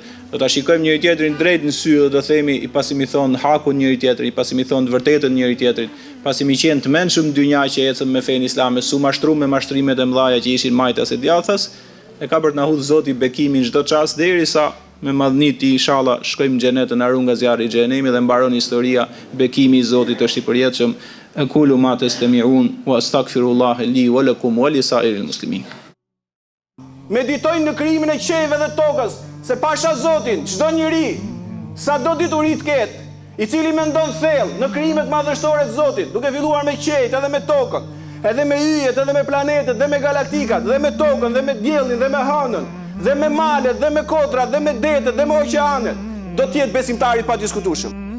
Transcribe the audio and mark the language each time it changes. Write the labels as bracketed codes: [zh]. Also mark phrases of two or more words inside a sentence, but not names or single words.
[sq] Do ta shikojmë njëri tjetrin drejt në sy dhe do themi i pasi mi thon hakun njëri tjetrit, i pasi mi thon të vërtetën njëri tjetrit, pasi mi qenë të mençëm në dynja që ecëm me fenë islame, su mashtruar me mashtrimet e mëdha që ishin majtas e djathtas, e ka për të na hudh Zoti bekimin çdo çast derisa me madhnitë inshallah shkojmë në xhenet në arun nga zjarri i xhenemit dhe mbaron historia bekimi i Zotit është i përjetshëm. [ar] أقول ما تسمعون وأستغفر الله لي ولكم ولسائر المسلمين. [sq] Meditojnë në krijimin e qejve dhe tokës, se pasha Zotin, çdo njeri, sa do dituri të ketë, i cili mendon thellë në krijimet madhështore të Zotit, duke filluar me qejt edhe me tokën, edhe me yjet, edhe me planetet, dhe me galaktikat, dhe me tokën, dhe me diellin, dhe me hënën, dhe me malet, dhe me kotrat, dhe me detet, dhe me oqeanet, do të jetë besimtari pa diskutueshëm.